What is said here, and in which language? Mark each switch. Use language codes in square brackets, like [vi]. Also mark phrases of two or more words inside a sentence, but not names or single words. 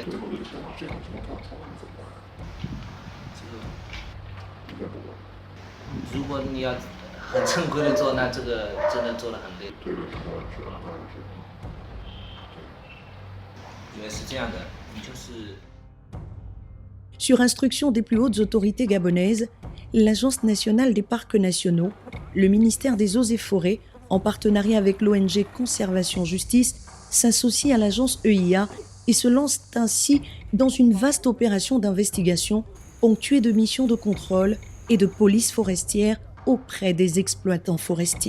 [zh] 这个情况，这样情况怎么办？这个应该不完。如果你要很正规的做，那这个真的做得很累。对，当然是，当然是。因为是这样的，你就是。 [fr] Sur instruction des plus hautes autorités gabonaises, l'Agence nationale des parcs nationaux, le ministère des Eaux et Forêts, en partenariat avec l'ONG Conservation Justice, s'associe à l'agence EIA et se lance ainsi dans une vaste opération d'investigation ponctuée de missions de contrôle et de police forestière auprès des exploitants forestiers.